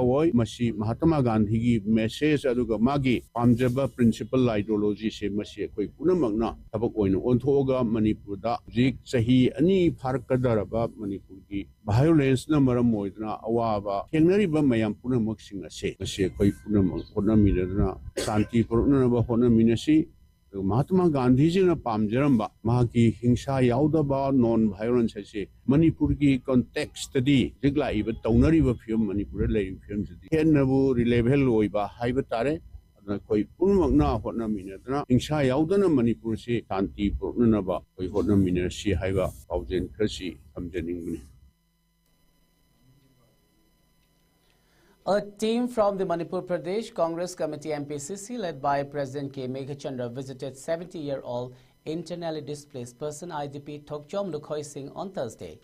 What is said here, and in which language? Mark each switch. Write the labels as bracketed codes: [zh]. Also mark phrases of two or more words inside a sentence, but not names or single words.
[mni] woi masi Mahatma Gandhi gi message aduga magi pamjaba [en] principle ideology [mni] se masi koi punamagna tabak oina onthoga Manipur da jik sahi ani pharkadaraba Manipur gi violence na maram moidna awaba thengnariba mayam punamak singa se masi koi punamak hotna minadna shanti purukna ba hotna minasi Mahatma Gandhi ji na pamjaramba mahaki hingsa yaudaba [en] non violence [mni] se Manipur ki context di jigla iba taunari ba film Manipur lai film di hennabu relevant oiba haiba tare adna koi punmak na hotna minadna hingsa yaudana Manipur se shanti purna ba koi hotna minna si haiba paujen khasi samjaning. [en] A team from the Manipur Pradesh Congress Committee MPCC led by President K. Meghachandra visited 70-year-old internally displaced person IDP Thokchom Lukhoi Singh on Thursday.